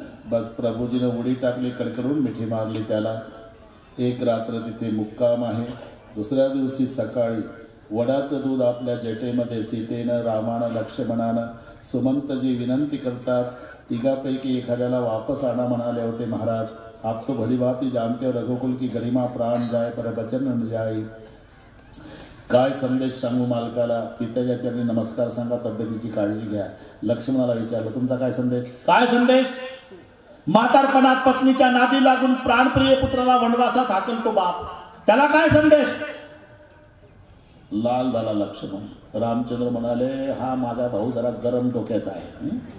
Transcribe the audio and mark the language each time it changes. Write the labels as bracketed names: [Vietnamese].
[Marathi] बस प्रभूजीनं उडी टाकली, कडकडून मिठी मारली त्याला. एक रात्र तिथे मुक्काम आहे. दुसऱ्या दिवशी सकाळी वडाचं दूध आपल्या जटेमध्ये सीतेनं, रामानं, लक्ष्मणानं, सुमंतजी विनंती करतात. तिघापैकी एखाद्याला वापस आणा म्हणाले होते महाराज. [Hindi] आप तो भली भांति जानते हो रघुकुल की गरिमा प्राण जाए पर वचन न जाए. [Marathi] काय संदेश सांगू मालकाला? पित्याच्या चरणी नमस्कार सांगा, तब्येतीची काळजी घ्या. लक्ष्मणाला विचारलं, तुमचा काय संदेश? काय संदेश? म्हातारपणात पत्नीच्या नादी लागून प्राणप्रिय पुत्राला वनवासात हाकलतो बाप, त्याला काय संदेश? लाल झाला लक्ष्मण. रामचंद्र म्हणाले, हा माझा भाऊ जरा गरम डोक्याचा आहे.